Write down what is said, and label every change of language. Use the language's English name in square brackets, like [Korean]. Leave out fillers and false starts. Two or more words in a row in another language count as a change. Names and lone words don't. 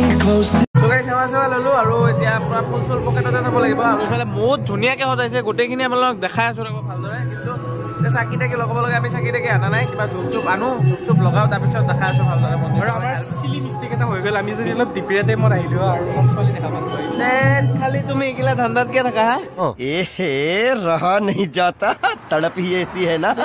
[Assamese] সেৱা সেৱা ললো আৰু এতিয়া আপোনাৰ ফুল চুল পকেটতে যাব লাগিব আৰু এইফালে বহুত ধুনীয়াকৈ সজাইছে গোটেইখিনি আপোনালোকক দেখাই আছো ৰ'ব ভালদৰে কিন্তু চাকি তাকি লগাব লাগে আমি চাকি তাকি আনা নাই কিবা ধূপ চুপ আনো ধূপ চুপ লগাওঁ তাৰপিছত দেখাই আছো ভালদৰে মন্দিৰ আৰু আমাৰ [English] silly mistake [Assamese] এটা হৈ গ'ল আমি যদি অলপ ডিপিৰা টাইমত আহিলোঁ আৰু মোৰ ছোৱালী দেখা পালোঁ খালি তুমি এইগিলা ধান্দাত কিয় থাকা হা [Hindi] रहा नहीं जाता तड़प ही ऐसी है ना